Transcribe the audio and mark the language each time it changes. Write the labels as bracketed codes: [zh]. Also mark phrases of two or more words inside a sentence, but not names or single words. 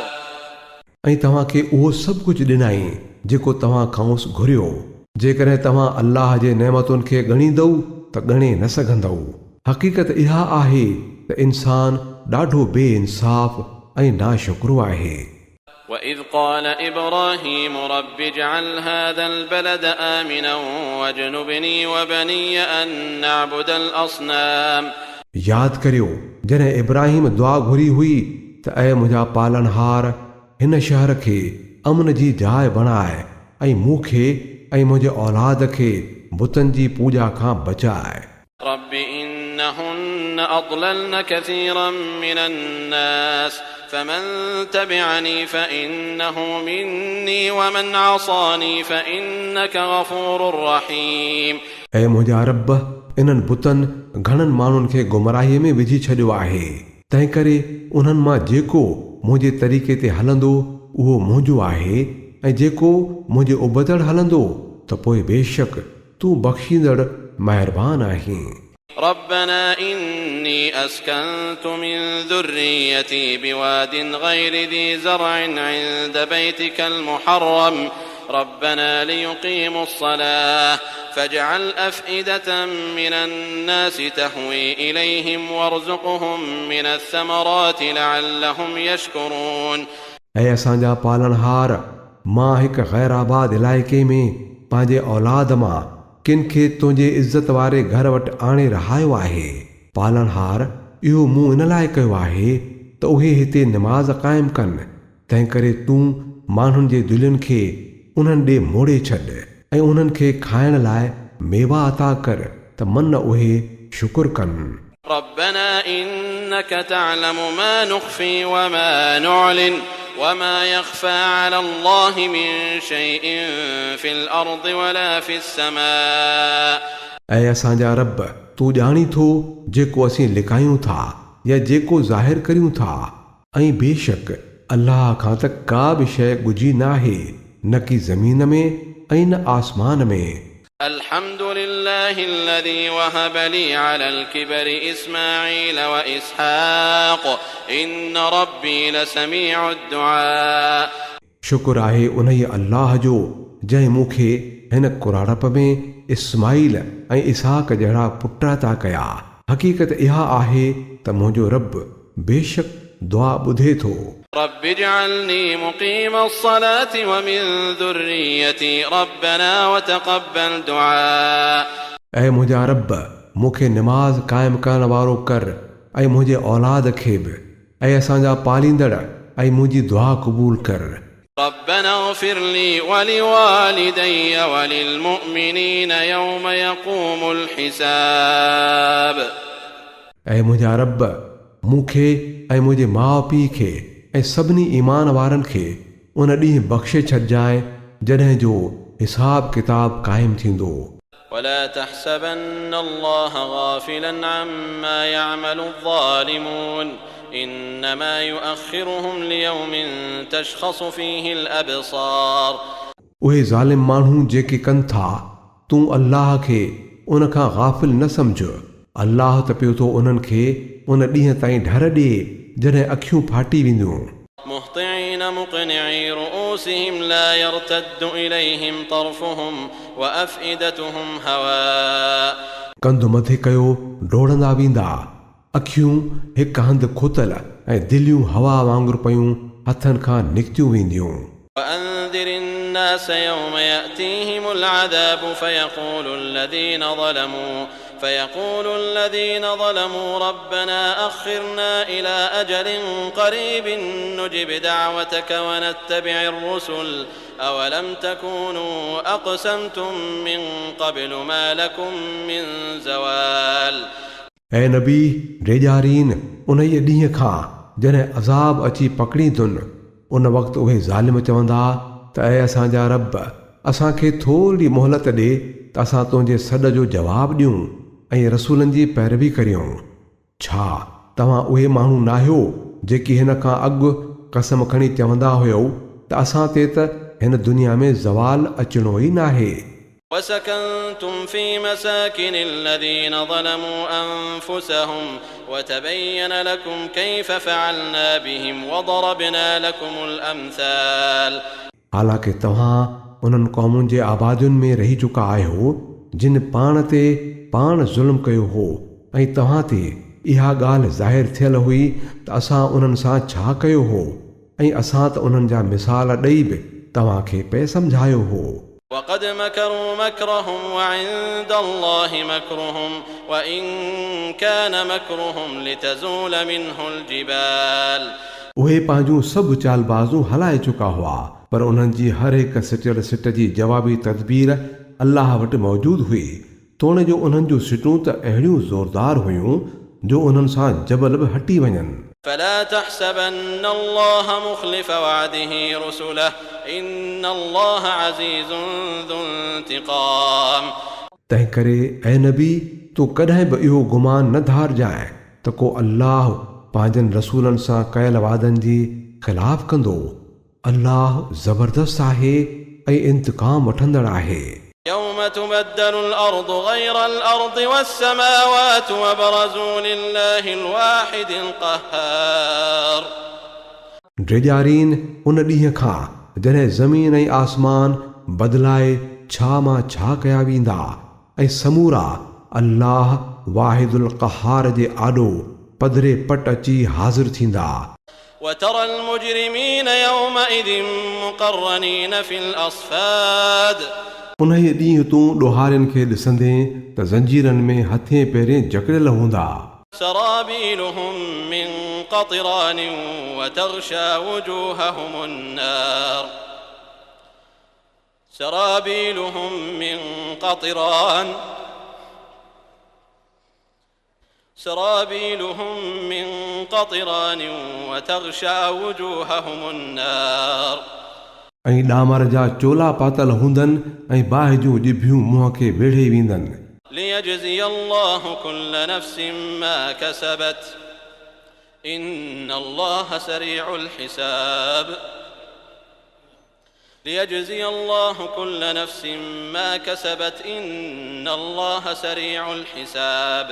[sd] ऐं तव्हांखे उहो सभु कुझु ॾिनाई जेको तव्हां खांसि घुरियो जेकॾहिं तव्हां अल्लाह जे नेमतुनि खे ॻणींदव त ॻणे न सघंदव हक़ीक़त इहा आहे त इंसान ॾाढो बेइंसाफ़ ऐं नाशुक्रो आहे [ar] وإذ قال إبراهيم رب اجعل هذا البلد آمنا واجنبني وبني أن نعبد الأصنام [sd] यादि करियो जॾहिं इब्राहिम दुआ घुरी हुई त ऐं मुंहिंजा पालनहार हिन शहर खे अमन जी जाइ बणाए ऐं मूंखे ऐं मुंहिंजे औलाद खे बुतनि जी पूॼा खां बचाए [ar] رب إنهن أضللن كثيرا من الناس فمن تبعني فإنه مني ومن عصاني فإنك غفور رحيم [sd] ऐं मुंहिंजा रब इन्हनि बुतनि घणनि माण्हुनि खे गुमराहीअ में विझी छॾियो आहे। तंहिं करे उन्हनि मां जेको मुंहिंजे तरीक़े ते हलंदो उहो मुंहिंजो आहे, ऐं जेको मुंहिंजे उबतड़ हलंदो त पोइ बेशक तूं बख़्शींदड़ महिरबान आहीं। [ar] ربنا إني أسكنت من ذريتي بواد غير ذي زرع عند بيتك المحرم ربنا ليقيموا الصلاة فاجعل أفئدة من الناس تهوي إليهم وارزقهم من الثمرات لعلهم يشكرون। [sd] ऐं असांजा पालनहार, मां हिकु ग़ैराबाद इलाइक़े में पंहिंजे औलाद मां किन खे तुंहिंजे इज़त वारे घर वटि आणे रहायो आहे। पालनहार इहो मूं इन लाइ कयो आहे त उहे हिते निमाज़ क़ाइमु कनि। तंहिं करे तूं माण्हुनि जे दिलनि खे उन्हनि ॾे मोड़े छॾ ऐं उन्हनि खे खाइण लाइ मेवा अता कर त मन उहे शुकुर कनि। [ar] ربنا إنك تعلم ما نخفي وما نعلن وما يخفى على الله من شيء في الأرض ولا في السماء। [sd] ऐं असांजा रब, तूं ॼाणी थो जेको असीं लिकायूं था या जेको ज़ाहिर करियूं था, ऐं बेशक अल्लाह खां त का बि शइ ॻुझी नाहे, न की ज़मीन में ऐं न आसमान में। [ar] الحمد لله الذي وهب لي على الكبر إسماعيل وإسحاق إن ربي لسميع الدعاء। [sd] शुक्र आहे उन ई अल्लाह जो जंहिं मूंखे हिन कुराड़प में इस्माइल ऐं इसहाक जहिड़ा पुट अता कया। हक़ीक़त इहा आहे त मुंहिंजो रब बेशक दुआ ॿुधे थो। [ar] رب اجعلني مقيم الصلاة ومن ذريتي ربنا وتقبل دعاء। [sd] ऐं मुंहिंजा रब, मूंखे निमाज़ क़ाइमु करण वारो कर ऐं मुंहिंजे औलाद खे बि, ऐं असांजा पालींदड़ ऐं मुंहिंजी दुआ क़बूल कर। [ar] ربنا اغفر لي ولوالدي وللمؤمنين يوم يقوم الحساب। [sd] ऐं मुंहिंजा रब, मूंखे ऐं मुंहिंजे माउ पीउ खे ऐं सभिनी ईमान वारनि खे उन ॾींहुं बख़्शे छॾिजांइ जॾहिं जो हिसाब किताब क़ाइमु थींदो। [ar] ولا تحسبن الله غافلا عما يعمل الظالمون إنما يؤخرهم ليوم تشخص فيه الأبصار। [sd] उहे ज़ालिम माण्हू जेके कनि था, तूं अल्लाह खे उन खां गाफ़िल न सम्झ। अल्लाह त पियो थो उन्हनि खे उन ॾींहं ताईं ढर ॾिए जॾहिं अखियूं फाटी वेंदियूं। [ar] مهطعين مقنعي رؤوسهم لا يرتد إليهم طرفهم وأفئدتهم هواء। [sd] कंधु मथे कयो डोड़ंदा वेंदा, अखियूं हिकु हंधि खुतल ऐं दिलियूं हवा वांगुरु पयूं हथनि खां निकितियूं वेंदियूं। [ar] وأنذر الناس يوم يأتيهم العذاب فيقول الذين ظلموا ربنا أخرنا إلى أجل قريب نجب دعوتك ونتبع الرسل أولم تكونوا أقسمتم من قبل ما لكم من زوال۔ [sd] ऐं नबी रेजारीन उन ई ॾींहं खां जॾहिं अज़ाब अची पकड़ींदुनि, उन वक़्तु उहे ज़ालिम चवंदा त ऐं असांजा रब, असांखे थोरी मोहलत ॾे त असां तुंहिंजे सॾ जो जवाबु ॾियूं ऐं रसूलनि जी पैरवी करियूं। छा तव्हां उहे माण्हू नाहियो जेकी हिन खां अॻु कसम खणी चवंदा हुयो त असां ते त हिन दुनिया में ज़वाल अचणो ई नाहे। [ar] وسكنتم في مساكن الذين ظلموا أنفسهم وتبين لكم كيف فعلنا بهم وضربنا لكم الأمثال۔ [sd] हालांकि तव्हां उन्हनि क़ौमुनि जे आबादियुनि में रही चुका आहियो जिन पाण ते पाण ज़ुल्म कयो हो, ऐं तव्हां ते इहा ॻाल्हि ज़ाहिर थियल हुई त असां उन्हनि सां छा कयो हो, ऐं असां त उन्हनि जा मिसाल ॾेई बि तव्हांखे पे सम्झायो हो। [ar] وقد مكروا مكرهم وعند الله مكرهم وإن كان مكرهم لتزول منه الجبال۔ [sd] उहे पंहिंजूं सभु चालबाज़ूं हलाए चुका हुआ, पर उन्हनि जी हर हिकु सिटियल सिट जी जवाबी तदबीर अल्लाह वटि मौजूदु हुई। तोणे जो उन्हनि जूं सिटूं त अहिड़ियूं ज़ोरदार हुयूं जो उन्हनि सां जबल बि हटी वञनि। [ar] فلا تحسبن الله مخلف وعده رسله إن الله عزيز ذو انتقام۔ [sd] तंहिं करे ऐं नबी, तूं कॾहिं बि इहो गुमान न धारजांइ त को अल्लाह पंहिंजनि रसूलनि सां कयल वादनि जी ख़िलाफ़ कंदो। अल्लाह ज़बरदस्त आहे ऐं इंतकाम वठंदड़ आहे। [ar] يوم تبدل الأرض غير الأرض والسماوات وبرزوا لله الواحد القهار [sd] ड्रेजारीन उन ॾींहं खां जॾहिं ज़मीन ऐं आसमान बदिलाए छा मां छा कया वेंदा ऐं समूरा अल्लाह वाहिदुल क़हार जे आॾो पधरे पट अची हाज़िर थींदा। [ar] وترى المجرمين يومئذ مقرنين في الأصفاد [sd] उन ॾींहुं तूं ॾोहारियुनि खे ॾिसंदे त ज़ंजीरनि में हथे पेरें जकड़ियल हूंदा। [ar] سرابيلهم من قطران وتغشى وجوههم النار سرابيلهم من قطران وتغشى وجوههم النار [sd] ऐं ॾामर जा चोला पातल हूंदनि ऐं बाहि जूं ॼिभियूं मुंहं खे वेढ़े वेंदनि। [ar] ليجزي الله كل نفس ما كسبت إن الله سريع الحساب ليجزي الله كل نفس ما كسبت إن الله سريع الحساب